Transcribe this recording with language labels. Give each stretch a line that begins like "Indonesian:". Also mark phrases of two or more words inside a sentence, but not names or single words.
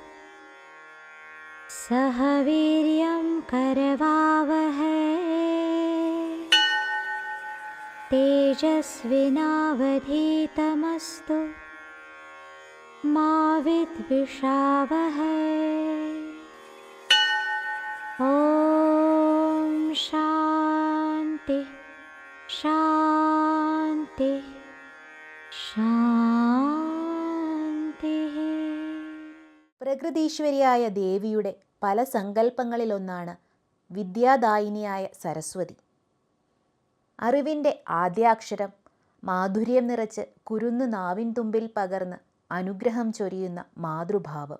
Sanskrit: सह वीर्यं करवावहै तेजस्विनावधीतमस्तु मा विद्विषावहै। ॐ शान्ति शान्ति शान्ति.
Malayalam: പ്രകൃതീശ്വരിയായ ദേവിയുടെ പല സങ്കല്പങ്ങളിലൊന്നാണ് വിദ്യാദായിനിയായ സരസ്വതി. അറിവിൻ്റെ ആദ്യാക്ഷരം മാധുര്യം നിറച്ച് കുരുന്നു നാവിൻ തുമ്പിൽ പകർന്ന് അനുഗ്രഹം ചൊരിയുന്ന മാതൃഭാവം.